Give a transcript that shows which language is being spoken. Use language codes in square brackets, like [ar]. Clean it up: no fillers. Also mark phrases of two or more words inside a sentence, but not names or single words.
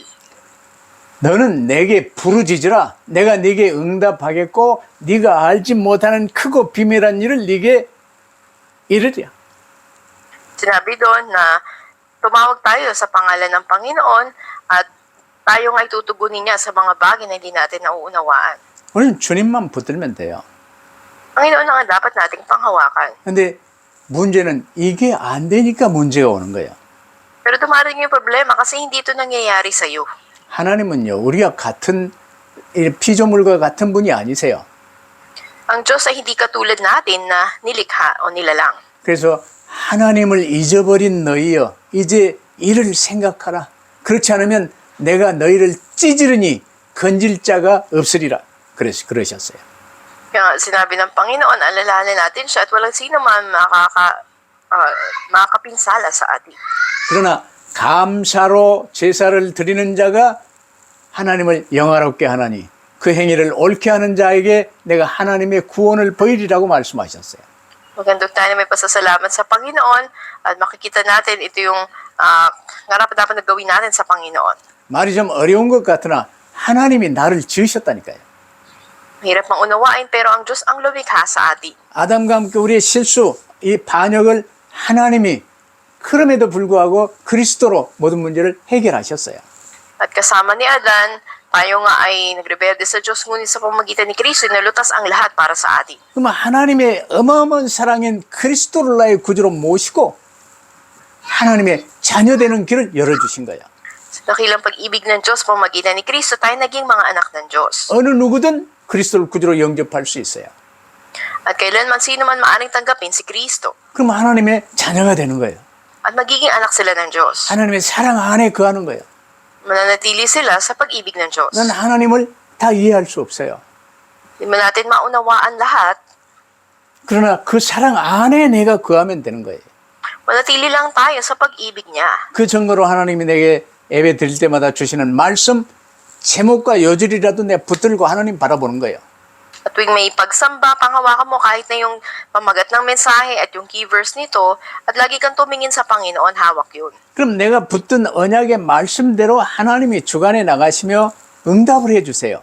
[ko] 너는 내게 부르짖으라. 내가 네게 응답하겠고 네가 알지 못하는 크고 비밀한 일을 네게 이르리라. [tl] Sinabi doon na tumawag tayo sa pangalan ng Panginoon at tayo nga'y tutugunin niya sa mga bagay na hindi natin nauunawaan. [ko] 우리는 주님만 붙들면 돼요. [tl] Panginoon ang dapat nating panghawakan. [ko] 근데 문제는 이게 안 되니까 문제가 오는 거예요. [tl] Pero dumarating yung problema kasi hindi ito nangyayari sa iyo. [ko] 하나님은요, 우리가 같은 피조물과 같은 분이 아니세요. [tl] Ang Diyos ay hindi katulad natin na nilikha o nilalang. [ko] 그래서 하나님을 잊어버린 너희여, 이제 이를 생각하라. 그렇지 않으면 내가 너희를 찌르니 건질 자가 없으리라. 그러셨어요. [tl] Kaya sinabi ng Panginoon, alalahanin natin siya at walang sino man makakapinsala sa atin. [ko] 그러나 감사로 제사를 드리는 자가 하나님을 영화롭게 하나니 그 행위를 옳게 하는 자에게 내가 하나님의 구원을 보이리라고 말씀하셨어요. [tl] Magandang tayo na may pasasalamat sa Panginoon at makikita natin ito yung dapat na gawin natin sa Panginoon. [ko] 말이 좀 어려운 것 같으나 하나님이 나를 지으셨다니까요. [tl] Mahirap mang unawain pero ang Diyos ang lumikha sa atin. [ko] 아담과 함께 우리의 실수, 이 반역을 하나님이 그럼에도 불구하고 그리스도로 모든 문제를 해결하셨어요. [tl] At kasama ni Adan, tayo nga ay nagrebelde sa Diyos, ngunit sa pamamagitan ni Kristo, nalutas ang lahat para sa atin. [ko] 그럼 하나님의 어마어마한 사랑인 그리스도를 나의 구주로 모시고 하나님의 자녀되는 길을 열어주신 거야. [tl] Sa dakilang pag-ibig ng Diyos, sa pamamagitan ni Kristo, tayo naging mga anak ng Diyos. [ko] 어느 누구든 그리스도를 구주로 영접할 수 있어요. [tl] At kailanman sino man maaring tanggapin si Kristo. [ko] 그럼 하나님의 자녀가 되는 거예요. [tl] At magiging anak sila ng Diyos. [ko] 하나님의 사랑 안에 거하는 거예요. [tl] Mananatili sila sa pag-ibig ng Diyos. [ko] 난 하나님을 다 이해할 수 없어요. [tl] Hindi man natin maunawaan lahat, [ko] 그러나 그 사랑 안에 내가 거하면 되는 거예요. [tl] manatili lang tayo sa pag-ibig niya. [ko] 그 증거로 하나님이 내게 예배 드릴 때마다 주시는 말씀 제목과 여절이라도 내가 붙들고 하나님 바라보는 거예요. [tl] At tuwing may pagsamba, panghawakan mo kahit na yung pamagat ng mensahe at yung [en] key verse [tl] nito, at lagi kang tumingin sa Panginoon, hawak yun. [ko] 그럼 내가 붙든 언약의 말씀대로 하나님이 주관해 나가시며 응답을 해주세요.